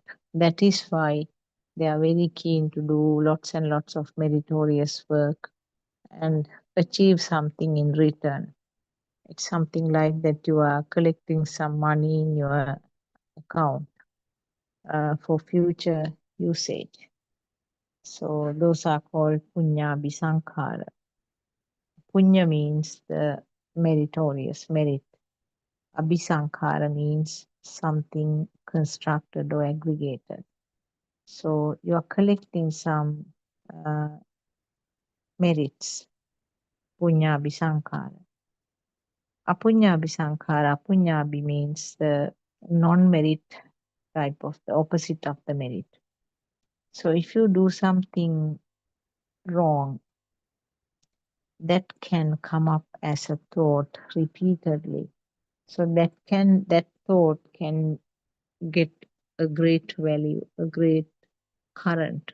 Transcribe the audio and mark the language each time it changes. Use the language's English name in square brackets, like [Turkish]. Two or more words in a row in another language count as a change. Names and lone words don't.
[English] That is why they are very keen to do lots and lots of meritorious work and achieve something in return. It's something like that you are collecting some money in your account for future usage. So those are called [Pali] punya bisankhara. [English] Punya means the meritorious merit. Abhisankhara means something constructed or aggregated. So you are collecting some uh, merits, [Pali] punya abhisankhara. Apunya abhisankhara, apunya abhi [English] means the non-merit type of the opposite of the merit. So if you do something wrong, that can come up as a thought repeatedly. So that thought can get a great value, a great current.